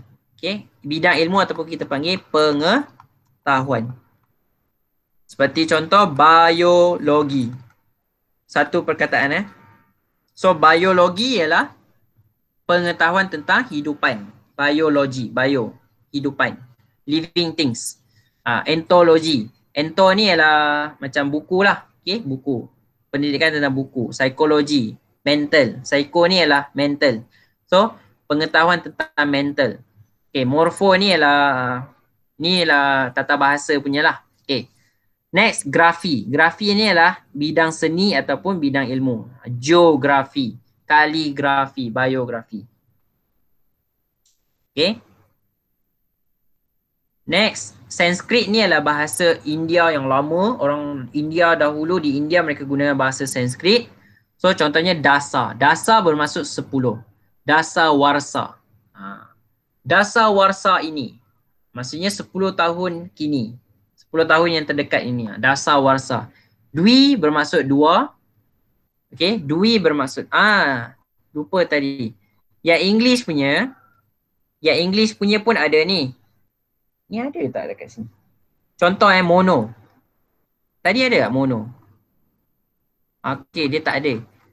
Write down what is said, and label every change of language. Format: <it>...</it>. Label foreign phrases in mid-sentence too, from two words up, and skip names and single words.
<ms>Okey, bidang ilmu ataupun kita panggil pengetahuan. Seperti contoh biologi. Satu perkataan So biologi ialah pengetahuan tentang hidupan. Biologi, hidupan.</ms> <en>Living things.</en> <ms>Entologi. Ento ni ialah macam buku lah. Okay, buku. Pendidikan tentang buku. Psikologi, mental. Psycho ni ialah mental. So pengetahuan tentang mental. Okay, morfo ni ialah tata bahasa punya lah. Okay. Next, grafi. Grafi ni adalah bidang seni ataupun bidang ilmu. Geografi, kaligrafi, biografi. Okay. Next, Sanskrit ni adalah bahasa India yang lama. Orang India dahulu, di India mereka gunakan bahasa Sanskrit. So contohnya dasa. Dasa bermaksud 10. Dasa warsa. Dasa warsa ini maksudnya 10 tahun kini. 10 tahun yang terdekat ini. Dasa warsa. Dwi bermaksud 2. Okay. Dwi bermaksud. Lupa tadi. Yang English punya pun ada ni. Ni ada tak dekat sini? Contoh mono. Tadi ada tak mono? Okay, dia tak ada.</ms>